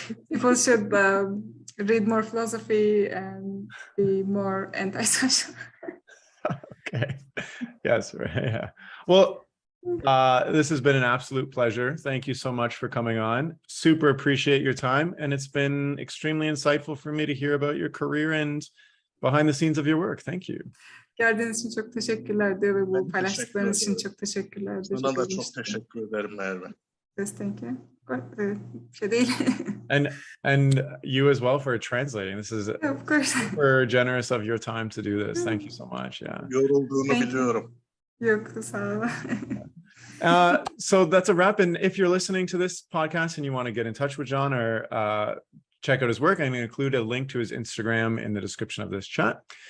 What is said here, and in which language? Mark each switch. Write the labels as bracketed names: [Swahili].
[English] People should read more philosophy and be more antisocial. Okay. Yes. Yeah. Well, this has been an absolute pleasure. Thank you so much for coming on. Super appreciate your time. And it's been extremely insightful for me to hear about your career and behind the scenes of your work. Thank you. [Turkish] Geldiğiniz için çok teşekkürler diyor ve bu Ben paylaştıklarınız için teşekkür çok teşekkürler. Sana da çok teşekkür ederim Merve. [English] Yes, thank you. [Turkish] Şey değil. [English] And you as well for translating. This is Of course. super generous of your time to do this. Thank you so much. Yeah. [Turkish] Yorulduğunu [English] Thank you. [Turkish] biliyorum. Yok, sağ ol. [English] So that's a wrap. And if you're listening to this podcast and you want to get in touch with John or check out his work, I'm going to include a link to his Instagram in the description of this chat.